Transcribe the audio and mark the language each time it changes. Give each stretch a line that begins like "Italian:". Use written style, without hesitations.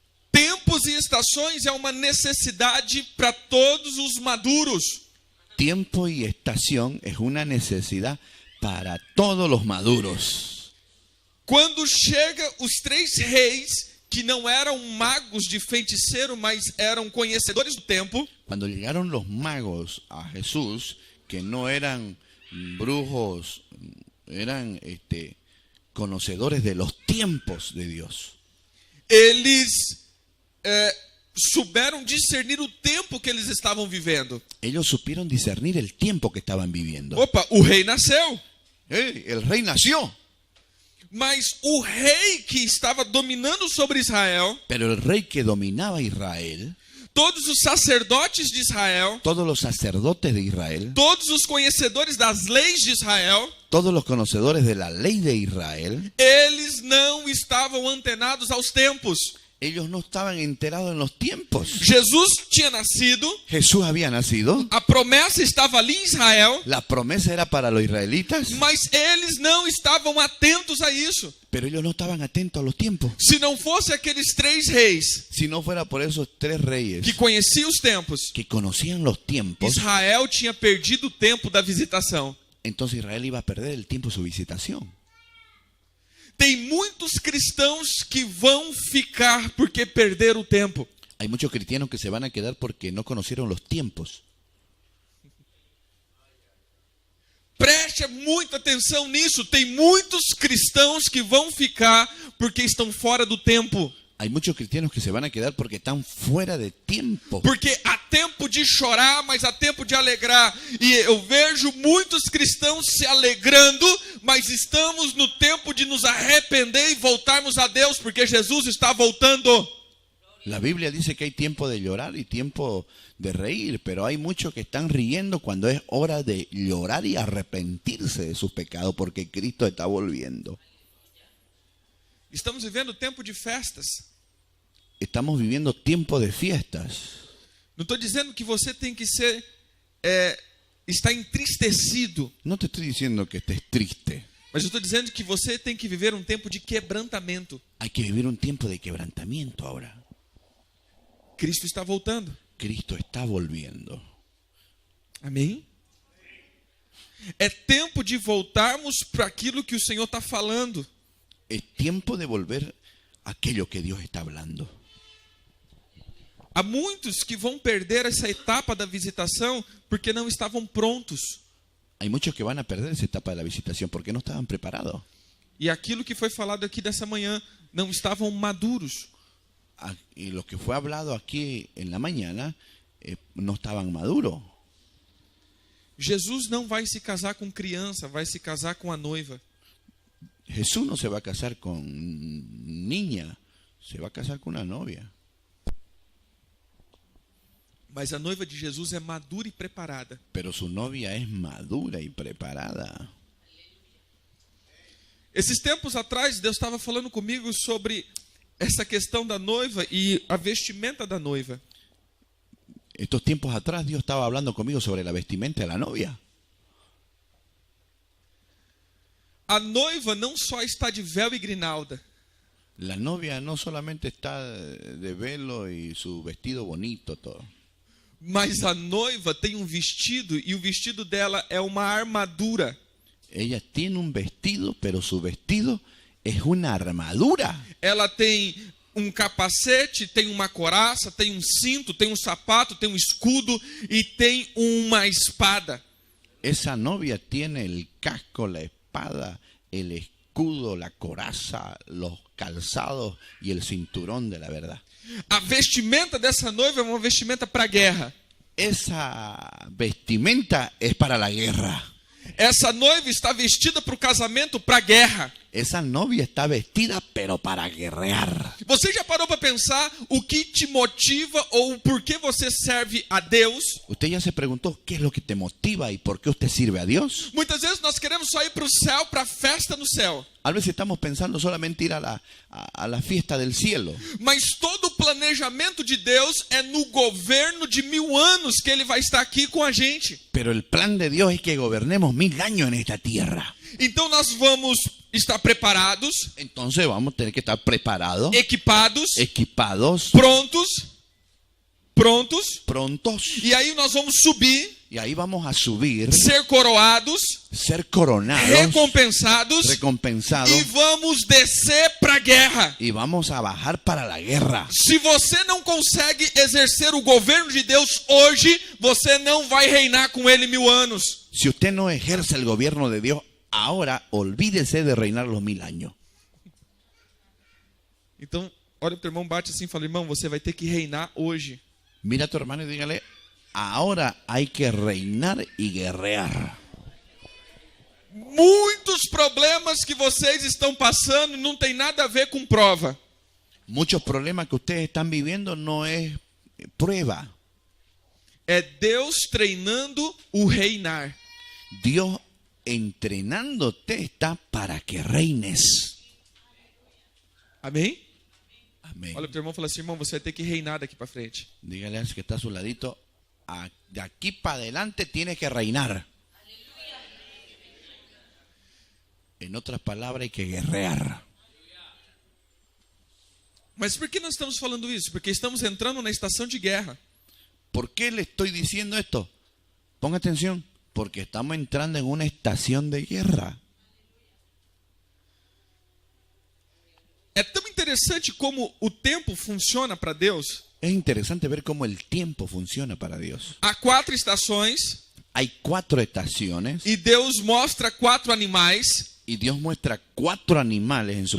Portuguese: Tempos e estações é uma necessidade para todos os maduros.
Spanish: Tiempo y estación es una necesidad para todos los maduros.
Portuguese: Quando chega os 3 reis, que não eram magos de feiticeiro, mas eram conhecedores do tempo.
Spanish: Cuando llegaron los magos a Jesús, que no eran brujos, eran conocedores de los tiempos de Dios.
Portuguese: Eles souberam discernir o tempo que eles estavam vivendo.
Spanish: Ellos supieron discernir el tiempo que estaban viviendo.
Portuguese: Opa, o rei nasceu.
Spanish: El rey nació.
Portuguese: Mas o rei que estava dominando sobre Israel,
Spanish: Pero el rey que dominaba Israel,
Portuguese: todos os sacerdotes de Israel,
Spanish: todos los sacerdotes de Israel,
Portuguese: todos os conhecedores das leis de Israel,
Spanish: todos los conocedores de la ley de Israel,
Portuguese: eles não estavam antenados aos tempos.
Spanish: ellos no estaban enterados en los tiempos.
Portuguese: Jesus tinha nascido,
Spanish: Jesús había nacido,
Portuguese: a promessa estava ali em Israel,
Spanish: la promesa era para los israelitas,
Portuguese: mas eles não estavam atentos a isso.
Spanish: pero ellos no estaban atentos a los tiempos.
Portuguese: Se não fosse aqueles 3 reis
Spanish: Si no fuera por esos 3 reyes
Portuguese: que conheciam os tempos,
Spanish: que conocían los tiempos,
Portuguese: Israel tinha perdido o tempo da visitação.
Spanish: entonces Israel iba a perder el tiempo de su visitación.
Portuguese: Tem muitos cristãos que vão ficar porque perderam o tempo.
Spanish: Hay muchos cristianos que se van a quedar porque no conocieron los tiempos.
Portuguese: Preste muita atenção nisso. Tem muitos cristãos que vão ficar porque estão fora do tempo.
Spanish: Hay muchos cristianos que se van a quedar porque están fuera de tiempo.
Portuguese: Porque há tempo de chorar, mas há tempo de alegrar. E eu vejo muitos cristãos se alegrando, mas estamos no tempo de nos arrepender e voltarmos a Deus, porque Jesus está voltando.
Spanish: La Biblia dice que hay tiempo de llorar y tiempo de reír, pero hay muchos que están riendo cuando es hora de llorar y arrepentirse de sus pecados porque Cristo está volviendo.
Portuguese: Estamos vivendo tempo de festas.
Spanish: Estamos viviendo tiempo de fiestas.
Portuguese: Não estou dizendo que você tem que ser está entristecido,
Spanish: No te estoy diciendo que estés triste.
Portuguese: mas eu estou dizendo que você tem que viver um tempo de quebrantamento.
Spanish: Hay que vivir un tiempo de quebrantamiento ahora.
Portuguese: Cristo está voltando.
Spanish: Cristo está volviendo.
Portuguese: Amém? É tempo de voltarmos para aquilo que o Senhor está falando.
Spanish: Es tiempo de volver a aquello que Dios está hablando.
Portuguese: Há muitos que vão perder essa etapa da visitação porque não estavam prontos.
Spanish: Hay muchos que van a perder esa etapa de la visitación porque no estaban preparados.
Portuguese: E aquilo que foi falado aqui dessa manhã, não estavam maduros.
Spanish: Y lo que fue hablado aquí en la mañana no estaban maduros.
Portuguese: Jesus não vai se casar com criança, vai se casar com a noiva.
Spanish: Jesús no se va a casar con niña, se va a casar con una novia.
Portuguese: Mas a noiva de Jesus é madura e preparada.
Spanish: Pero su novia es madura y preparada.
Portuguese: Esses tempos atrás, Deus estava falando comigo sobre essa questão da noiva e a vestimenta da noiva.
Spanish: Estos tiempos atrás Dios estaba hablando conmigo sobre la vestimenta de la novia.
Portuguese: A noiva não só está de véu e grinalda.
Spanish: La novia no solamente está de velo y su vestido bonito, todo.
Portuguese: Mas a noiva tem um vestido e o vestido dela é uma armadura.
Spanish: Ella tiene un vestido, pero su vestido es una armadura.
Portuguese: Ela tem um capacete, tem uma couraça, tem um cinto, tem um sapato, tem um escudo e tem uma espada.
Spanish: Esa novia tiene el casco, la espada, el escudo, la coraza, los calzados y el cinturón de la verdad.
Portuguese: A vestimenta dessa noiva é uma vestimenta para a guerra.
Spanish: Esa vestimenta es para la guerra.
Portuguese: Essa noiva está vestida para o casamento, para a guerra.
Spanish: Esa novia está vestida, pero para guerrear.
Portuguese: Você já parou para pensar o que te motiva ou por que você serve a Deus?
Spanish: ¿Usted ya se preguntó qué es lo que te motiva y por qué usted sirve a Dios?
Portuguese: Muitas vezes nós queremos só ir para o céu, para a festa no céu.
Spanish: A veces estamos pensando solamente ir a la fiesta del cielo.
Portuguese: Mas todo o planejamento de Deus é no governo de 1000 anos que Ele vai estar aqui com a gente.
Spanish: Pero el plan de Dios es que gobernemos 1000 años en esta tierra.
Portuguese: Então nós vamos estar preparados,
Spanish: Entonces vamos a tener que estar preparados,
Portuguese: equipados,
Spanish: equipados,
Portuguese: prontos.
Spanish: prontos.
Portuguese: E aí nós vamos subir,
Spanish: Y ahí vamos a subir,
Portuguese: ser coroados,
Spanish: ser coronados,
Portuguese: recompensados
Spanish: recompensados,
Portuguese: e vamos descer para a guerra.
Spanish: y vamos a bajar para la guerra.
Portuguese: Se você não consegue exercer o governo de Deus hoje, você não vai reinar com Ele 1000 anos.
Spanish: Si usted no ejerce el gobierno de Dios ahora, olvídese de reinar los 1000 años.
Portuguese: Então, olha para o irmão, bate assim e fala: irmão, você vai ter que reinar hoje.
Spanish: Mira a tu hermano y dígale, ahora hay que reinar y guerrear.
Portuguese: Muitos problemas que vocês estão passando não tem nada a ver com prova.
Spanish: Muchos problemas que ustedes están viviendo no es prueba.
Portuguese: É Deus treinando o reinar.
Spanish: Dios entrenándote está para que reines.
Portuguese: Amém?
Spanish: Amén.
Portuguese: Olha para o irmão e fala assim: irmão, você vai ter que reinar daqui para frente.
Spanish: Dígale al que está a su ladito, de aquí para adelante tienes que reinar. En otras palabras, hay que guerrear.
Portuguese: Mas por que nós estamos falando isso? Porque estamos entrando na estação de guerra.
Spanish: ¿Por qué le estoy diciendo esto? Ponga atención, porque estamos entrando en una estación de guerra.
Portuguese: É tão interessante como o tempo funciona para Deus.
Spanish: Es interesante ver cómo el tiempo funciona para Dios.
Portuguese: Há 4 estações
Spanish: Hay 4 estaciones
Portuguese: e Deus mostra 4 animais:
Spanish: y Dios muestra 4 animales en su